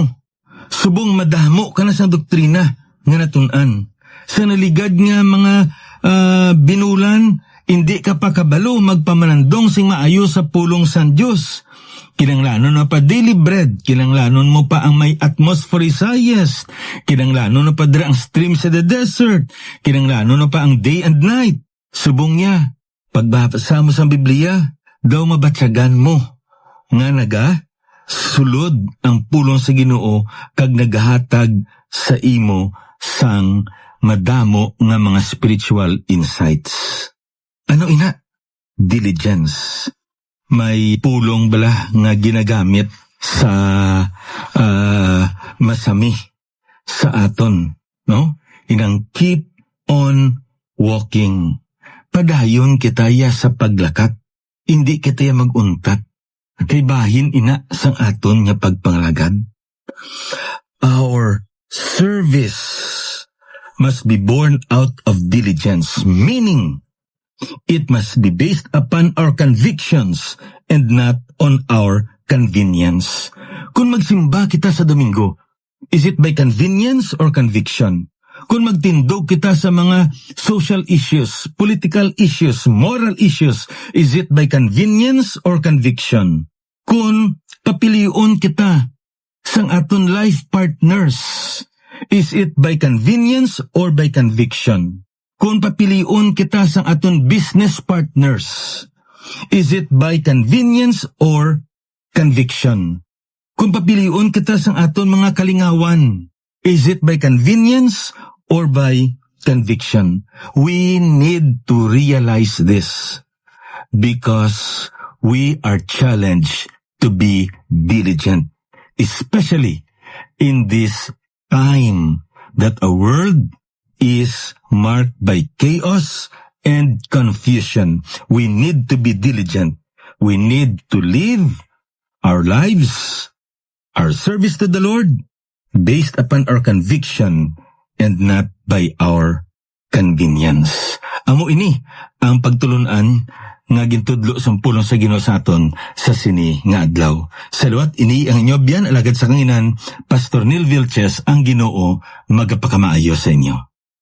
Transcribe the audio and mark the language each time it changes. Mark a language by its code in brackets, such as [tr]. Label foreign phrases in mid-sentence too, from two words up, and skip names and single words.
[hil] Subong madamo ka na sa doktrina nga natunan. Sa naligad nga mga binulan, hindi ka pa kabalo magpamanandong sing maayo sa pulong san Diyos. Kinanglanon mo pa [en] daily bread, [hil] kinanglanon mo pa ang may atmosphere Isaias, kinanglanon mo pa dira ang stream sa [en] the desert, [hil] kinanglanon mo pa ang [en] day and night. [hil] Subong niya, pagbasa mo sa Biblia, daw mabatsagan mo nga sulod ang pulong sa Ginoo kag nagahatag sa imo sang madamo nga mga [en] spiritual insights. [hil] Ano ina? Diligence. May pulong bala nga ginagamit sa masami sa aton, no? [en] Inang keep on walking. [hil] Padayon kitaya sa paglakat, hindi kitaya maguntat. Kay bahin ina sang aton nga pagpangalagad. [en] Our service must be born out of diligence, meaning it must be based upon our convictions and not on our convenience. [hil] Kung magsimba kita sa Domingo, [en] is it by convenience or conviction? [hil] Kung magtindog kita sa mga [en] social issues, political issues, moral issues, is it by convenience or conviction? [hil] Kung papiliun kita sang aton [en] life partners, is it by convenience or by conviction? [hil] Kung papiliun kita sang aton [en] business partners, Is it by convenience or conviction? [hil] Kung papiliun kita sa aton mga kalingawan, [en] is it by convenience or by conviction? We need to realize this because we are challenged to be diligent, especially in this time that a world is marked by chaos and confusion. We need to be diligent. We need to live our lives, our service to the Lord, based upon our conviction and not by our convenience. [hil] Amo ini ang pagtulunan nga gintudlo sampulong sa Ginoo sa aton sa sini nga adlaw. Salawat ini ang inyo biyan alagad sa kanginan, Pastor Neil Vilches, ang Ginoo magapakamaayo sa inyo.